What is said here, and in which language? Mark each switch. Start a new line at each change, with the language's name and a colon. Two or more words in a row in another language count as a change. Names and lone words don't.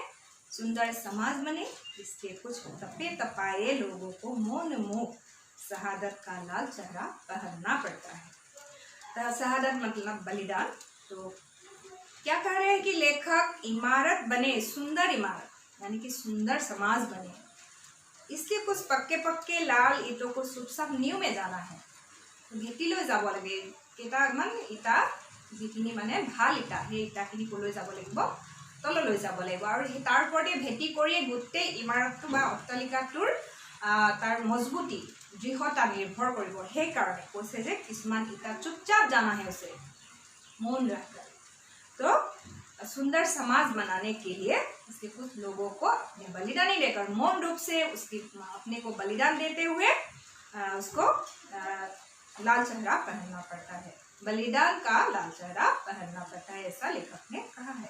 Hindi: सुंदर समाज बने इसके कुछ तपे तपाए लोगों को मौन मुख शहादत का लाल चेहरा पहनना पड़ता है। शहादत मतलब बलिदान। तो क्या कह रहे हैं कि लेखक, इमारत बने, सुंदर इमारत यानी कि सुंदर समाज बने, इसके कुछ पक्के लाल ईटों को चुपचाप नींव में जाना है।
Assamese: भेटी লৈ যাব লাগে, কেইটামান ইটা যিখিনি মানে ভাল ইটা, সেই ইটাখিনি কলৈ যাব লাগিব, তললৈ যাব লাগিব, আৰু তাৰ ওপৰতে ভেটি কৰিয়ে গোটেই ইমাৰতটো বা অট্টালিকাটোৰ তাৰ মজবুতি দৃঢ়তা নিৰ্ভৰ কৰিব। সেইকাৰণে কৈছে যে কিছুমান ইটা চুপচাপ
Hindi: जाना है उसे मौन रखकर। तो सुंदर समाज बनाने के लिए इसके कुछ लोगों को अपने बलिदानी देकर मौन रूप से उसकी अपने को बलिदान देते हुए उसको लाल चेहरा पहनना पड़ता है, बलिदान का लाल चेहरा पहनना पड़ता है, ऐसा लेखक ने कहा है।